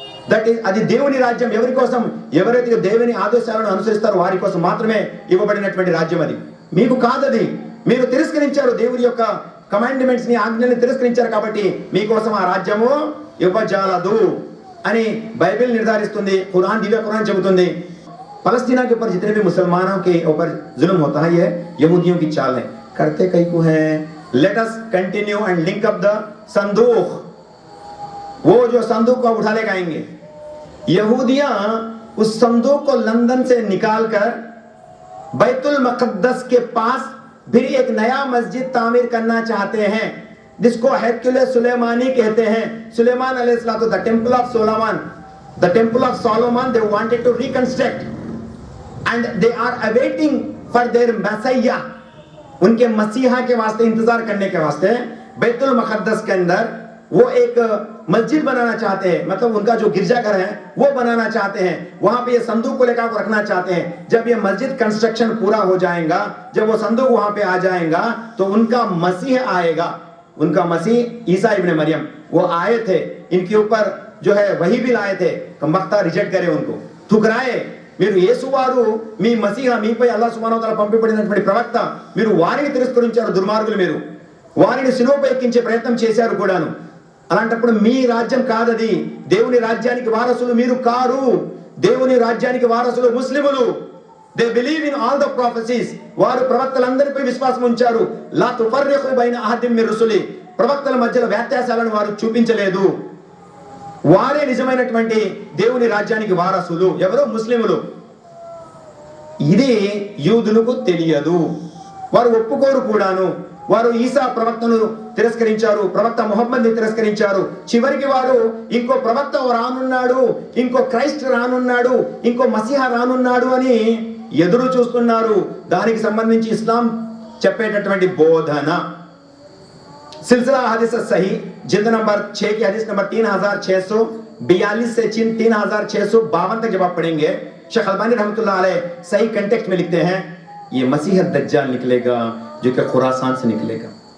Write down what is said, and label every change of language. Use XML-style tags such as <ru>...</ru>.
<en>That is</en> <te>అది దేవుని రాజ్యం. ఎవరి కోసం? ఎవరైతే దేవుని ఆదేశాలను అనుసరిస్తారో వారి కోసం మాత్రమే ఇవ్వబడినటువంటి రాజ్యం అది. మీకు కాదది. మీరు తిరస్కరించారు దేవుని యొక్క కమాండ్మెంట్స్ ని, ఆజ్ఞల్ని తిరస్కరించారు కాబట్టి మీకోసం ఆ రాజ్యము ఇవ్వజాలదు అని బైబిల్ నిర్ధారిస్తుంది. ఖురాన్, దివ్య ఖురాన్ చెబుతుంది.</te> <hi>फलस्तीना के ऊपर जितने भी मुसलमानों के ऊपर जुल्म होता है, ये यहूदियों की चाल है. करते कई को हैं.</hi> <en>let us continue and link up the</en> <hi>संदूक. वो जो संदूक को उठा लेकर आएंगे, यहूदियां उस संदूक को लंदन से निकालकर बैतुल मुक़द्दस के पास फिर एक नया मस्जिद तामीर करना चाहते हैं, जिसको हेरकुलस सुलेमानी कहते हैं.</hi> <en>सुलेमान अलैहिस्सलाम, the temple of Solomon, the temple of Solomon they wanted to reconstruct and they are awaiting for their messiah.</en> <hi>उनके मसीहा के वास्ते इंतजार करने के वास्ते बैतुल मुक़द्दस के अंदर वो एक मस्जिद बनाना चाहते हैं. मतलब उनका जो गिरजाघर है वो बनाना चाहते हैं. वहां पे ये संदूक को लेकर रखना चाहते हैं. जब ये मस्जिद कंस्ट्रक्शन पूरा हो जाएगा, जब वो संदूक वहां पे आ जाएगा, तो उनका मसीह आएगा. उनका मसीह ईसा इब्ने मरियम वो आए थे, इनके ऊपर जो है वही भी लाए थे. कमबख्ता रिजेक्ट करे, उनको ठुकराए.</hi> <te>మీరు యేసు వారు మీ మసీహా, మీపై అల్లాహ్ సుబ్హానహు వ తఆలా పంపిపడినటువంటి ప్రవక్త, మీరు వారిని తిరస్కరించారు. దుర్మార్గులు, మీరు వారిని శిలువపై ఎక్కించే ప్రయత్నం చేశారు కూడాను. అలాంటప్పుడు మీ రాజ్యం కాదది. దేవుని రాజ్యానికి వారసులు మీరు కారు. దేవుని రాజ్యానికి వారసులు ముస్లిములు.</te> <en>They believe in all the prophecies.</en> <te>వారు ప్రవక్తలందరిపై విశ్వాసం ఉంచారు.</te> <ar>లా తుఫర్రిఖు బైన అహదిన్ మిర్ రుసులి.</ar> <te>ప్రవక్తల మధ్యలో వ్యత్యాసాలను వారు చూపించలేదు. వారే నిజమైనటువంటి దేవుని రాజ్యానికి వారసులు. ఎవరు? ముస్లిములు. ఇది యూదులకు తెలియదు, వారు ఒప్పుకోరు కూడాను. వారు ఈసా ప్రవక్తను తిరస్కరించారు, ప్రవక్త ముహమ్మద్ని తిరస్కరించారు. చివరికి వారు ఇంకో ప్రవక్త రానున్నాడు, ఇంకో క్రైస్ట్ రానున్నాడు, ఇంకో మసీహా రానున్నాడు అని ఎదురు చూస్తున్నారు. దానికి సంబంధించి ఇస్లాం చెప్పేటటువంటి బోధన</te> <hi>सिलसिला हदीस सही जिल्द नंबर 6 की हदीस नंबर 3642 से 3652 तक जब आप पढ़ेंगे, शेख अलबानी रहमतुल्लाह अलैह सही कंटेक्स्ट में लिखते हैं, ये मसीह दज्जाल निकलेगा जो कि खुरासान से निकलेगा.</hi>